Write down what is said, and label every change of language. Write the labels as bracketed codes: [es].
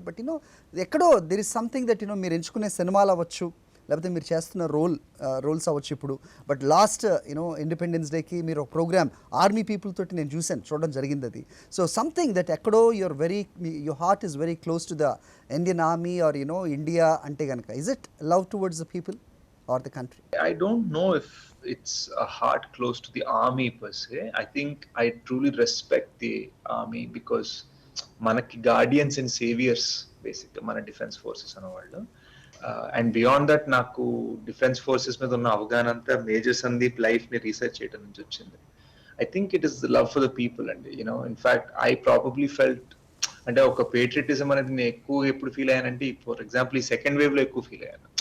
[en] but you know [te] ఎక్కడో [en] there is something that you know [te] మీరు ఎంచుకునే సినిమాలు అవ్వచ్చు, లేకపోతే మీరు చేస్తున్న రోల్స్ అవ్వచ్చు ఇప్పుడు. బట్ లాస్ట్ యూనో ఇండిపెండెన్స్ డేకి మీరు ఒక ప్రోగ్రామ్ ఆర్మీ పీపుల్ తోటి నేను చూడడం జరిగింది అది. [en] so something that [te] ఎక్కడో [en] your heart is very close to the Indian army or you know India [te] అంటే కనుక, [en] Is it love towards the people or the country? I don't know if it's a heart close to the army per se. I think I truly respect the army because [te] manaki [en] guardians and saviors basically [te] mana [en] defense forces [te] anavadu. [en] And beyond that [te] naku defense forces మీద ఉన్న అవగాహన అంతా major Sandeep life ని research చేయడం నుంచి వచ్చింది. [en] I think it is the love for the people and you know, in fact I probably felt [te] అంటే ఒక పేట్రియటిజం అనేది నేను ఎక్కువ ఎప్పుడు ఫీల్ అయ్యానంటే, [en] for example [te] ఈ సెకండ్ వేవ్ లో ఎక్కువ ఫీల్ అయ్యాను.